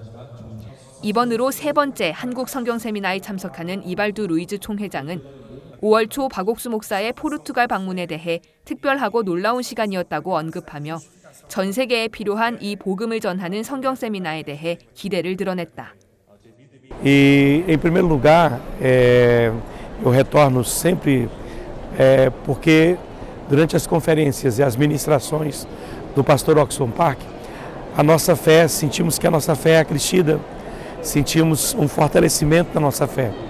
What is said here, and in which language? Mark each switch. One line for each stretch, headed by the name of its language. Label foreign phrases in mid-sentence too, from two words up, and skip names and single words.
Korean: 이번으로 세 번째 한국 성경세미나에 참석하는 이발두 루이즈 총회장은 5월 초 박옥수 목사의 포르투갈 방문에 대해 특별하고 놀라운 시간이었다고 언급하며 전 세계에 필요한 이 복음을 전하는 성경세미나에 대해 기대를 드러냈다.
Portuguese: E, em primeiro lugar, eu retorno sempre porque durante as conferências e as ministrações do pastor Oxford Park, a nossa fé, sentimos que a nossa fé é acrescida, sentimos um fortalecimento da nossa fé.